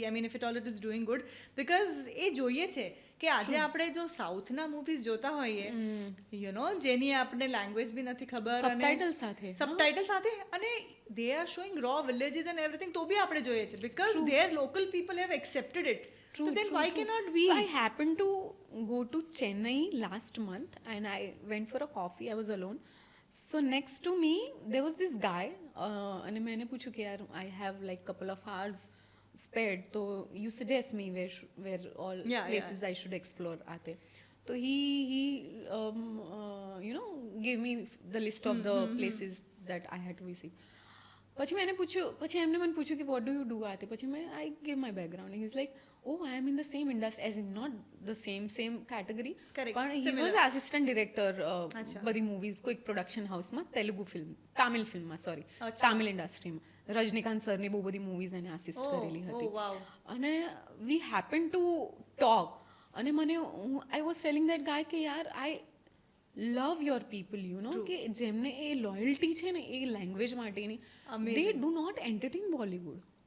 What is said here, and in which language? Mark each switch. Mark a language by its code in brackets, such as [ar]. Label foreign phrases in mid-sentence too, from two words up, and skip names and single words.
[en] I mean if it all it is doing good, because [gu] એ જોઈએ છે કે આજે આપણે જો સાઉથના મૂવીઝ જોતા હોઈએ, [en] you know, [gu] જેની આપણે લેંગ્વેજ બી નથી ખબર, સબટાઇટલ સાથે, અને [en] they are showing raw villages and everything, [gu] તો બી આપણે જોઈએ છે [en] because their local people have accepted it. So then why cannot we? So I happened to go to Chennai last month and I went for a coffee. I was alone. So next to me there was this guy and [hi] मैंने पूछा कि यार [en] I have like couple of hours spared, so you suggest me where all places I should explore आते. So he you know gave me the list of the places that I had to visit. [gu] પછી એમને મને પૂછ્યું કે [en] what do you do [gu] આતે. [en] પછી I gave my background and he's like, oh, I am in the same industry, as in not the same category. Correct. [gu] પણ [en] he was assistant director [gu] બધી મૂવીઝ કોઈક પ્રોડક્શન હાઉસમાં, તામિલ ફિલ્મમાં તામિલ ઇન્ડસ્ટ્રીમાં. રજનીકાંત સરની બહુ બધી મૂવીઝ એને આસિસ્ટ કરેલી હતી. [en] અને we happen to talk. અને I was telling that guy [gu] કે યાર [en] I love your people, you know, [gu] કે જેમને એ લોયલ્ટી છે ને એ લેંગ્વેજ માટેની, [en] they do not entertain Bollywood.